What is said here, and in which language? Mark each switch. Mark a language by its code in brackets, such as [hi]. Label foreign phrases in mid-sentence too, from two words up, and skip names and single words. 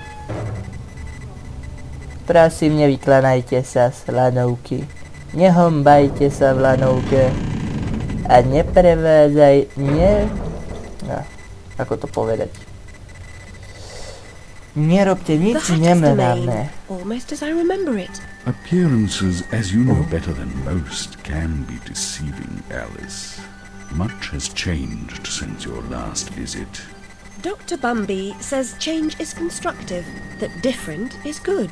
[sk] Prosím, nevyklanajte sa z lanovky. Nehombajte sa v lanovke. A ako to povedať? Nerobte nič nemravné. [en] Almost as I remember it. Appearances, as you know better than most, can be deceiving, Alice. Much has changed since your last visit. Dr. Bumby says change is constructive, that different is good.